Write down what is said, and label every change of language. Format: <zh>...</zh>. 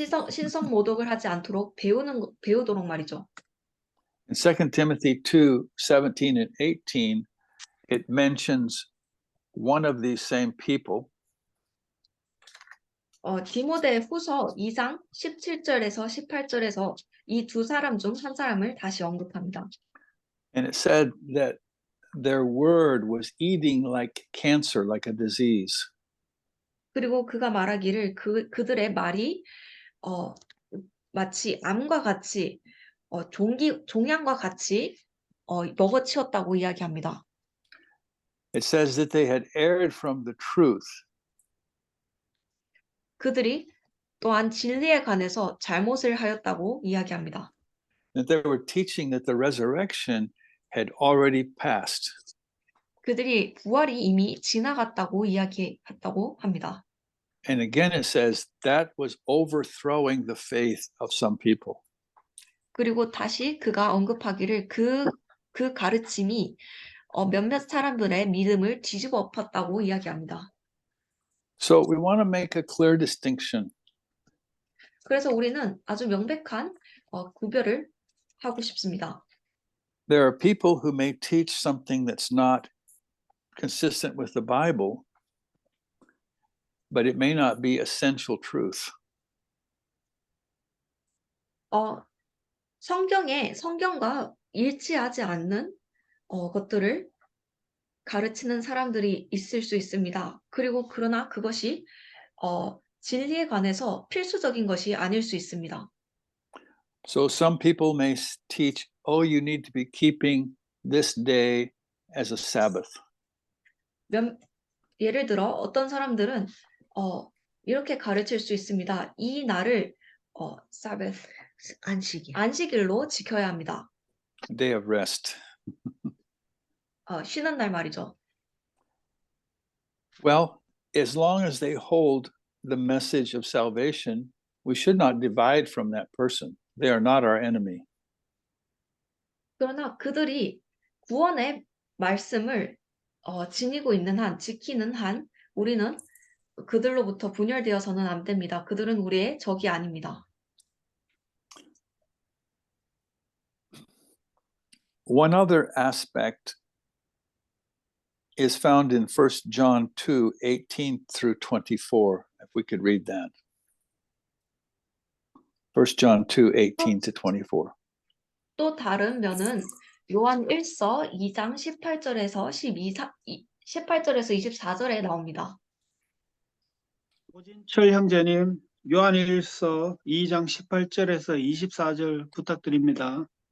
<ko>신성 모독을 하지 않도록 배우도록 말이죠.</ko> <en>In 2 Timothy 2, 17 and 18, it mentions one of these same people.</en> <ko>디모데 후서 2장 17절에서 18절에서 이 두 사람 중 한 사람을 다시 언급합니다.</ko> <en>And it said that their word was eating like cancer, like a disease.</en> <ko>그리고 그가 말하기를 그들의 말이 마치 암과 같이 종양과 같이 먹어치웠다고 이야기합니다.</ko> <en>It says that they had erred from the truth.</en> <ko>그들이 또한 진리에 관해서 잘못을 하였다고 이야기합니다.</ko> <en>That they were teaching that the resurrection had already passed.</en> <ko>그들이 부활이 이미 지나갔다고 이야기했다고 합니다.</ko> <en>And again, it says that was overthrowing the faith of some people.</en> <ko>그리고 다시 그가 언급하기를 그 가르침이 몇몇 사람들의 믿음을 뒤집어 엎었다고 이야기합니다.</ko> <en>So we want to make a clear distinction.</en> <ko>그래서 우리는 아주 명백한 구별을 하고 싶습니다.</ko> <en>There are people who may teach something that's not consistent with the Bible, but it may not be essential truth.</en> <ko>성경과 일치하지 않는 것들을 가르치는 사람들이 있을 수 있습니다. 그러나 그것이 진리에 관해서 필수적인 것이 아닐 수 있습니다.</ko> <en>So some people may teach, oh, you need to be keeping this day as a Sabbath.</en> <ko>예를 들어 어떤 사람들은 이렇게 가르칠 수 있습니다. 이 날을 Sabbath, 안식일로 지켜야 합니다.</ko> <en>Day of rest.</en> <ko>쉬는 날 말이죠.</ko> <en>Well, as long as they hold the message of salvation, we should not divide from that person. They are not our enemy.</en> <ko>그러나 그들이 구원의 말씀을 지니고 있는 한, 지키는 한, 우리는 그들로부터 분열되어서는 안 됩니다. 그들은 우리의 적이 아닙니다.</ko> <en>One other aspect is found in 1 John 2, 18 through 24, if we could read that. 1 John 2, 18 to 24.</en> <ko>또 다른 면은 요한 1서 2장 18절에서 18절에서 24절에 나옵니다. 오진철 형제님, 요한일서 2장 18절에서 24절 부탁드립니다.</ko>